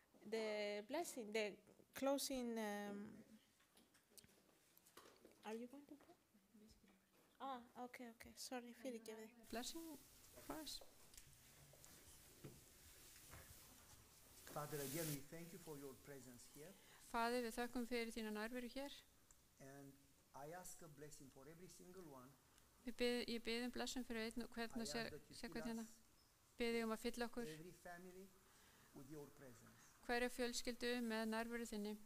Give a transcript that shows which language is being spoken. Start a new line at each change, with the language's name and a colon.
English: The blessing, the closing... Are you going to pray? Okay. Sorry,
Icelandic: fyrirgefðu.
English: Blessing for us. Father, again, we thank you for your presence here.
Icelandic: Faðir, við þökkum fyrir þína nærveru hér.
English: And I ask a blessing for every single one.
Icelandic: Ég bið blessun fyrir einn og hvern og sér hvern hérna. Bið að fylla okkur
English: Every family with your presence.
Icelandic: hverja fjölskyldu með nærveru þinni.